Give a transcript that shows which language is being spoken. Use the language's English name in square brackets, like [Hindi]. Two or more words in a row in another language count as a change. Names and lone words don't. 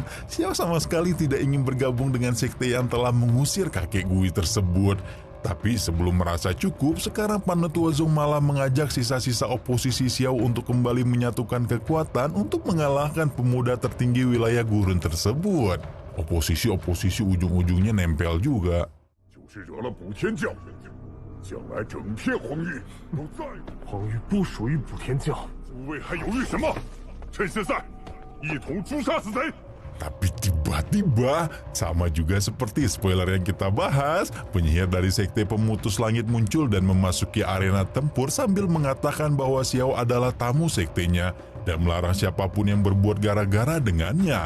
[Indonesian] Xiao sama sekali tidak ingin bergabung dengan sekte yang telah mengusir kakek Gui tersebut. Tapi sebelum merasa cukup, sekarang Panetua Zong malah mengajak sisa-sisa oposisi Xiao untuk kembali menyatukan kekuatan untuk mengalahkan pemuda tertinggi wilayah gurun tersebut. Oposisi-oposisi ujung-ujungnya nempel juga. [Chinese] 将来整片荒域都在荒域不属于补天教，诸位还犹豫什么？趁现在，一同诛杀死贼！ [Indonesian] Tapi tiba-tiba, sama juga seperti spoiler yang kita bahas, penyihir dari sekte pemutus langit muncul dan memasuki arena tempur sambil mengatakan bahwa Xiao adalah tamu sektenya dan melarang siapapun yang berbuat gara-gara dengannya.